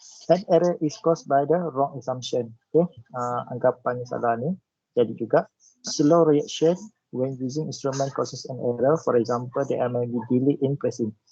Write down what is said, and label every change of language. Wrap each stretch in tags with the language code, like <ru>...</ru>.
<en>An error is caused by the wrong assumption.</en> <ms>Okay, anggapan yang salah ni. Jadi juga</ms> <en>slow reaction when using instrument causes an error. For example, there may be delay in pressing.</en>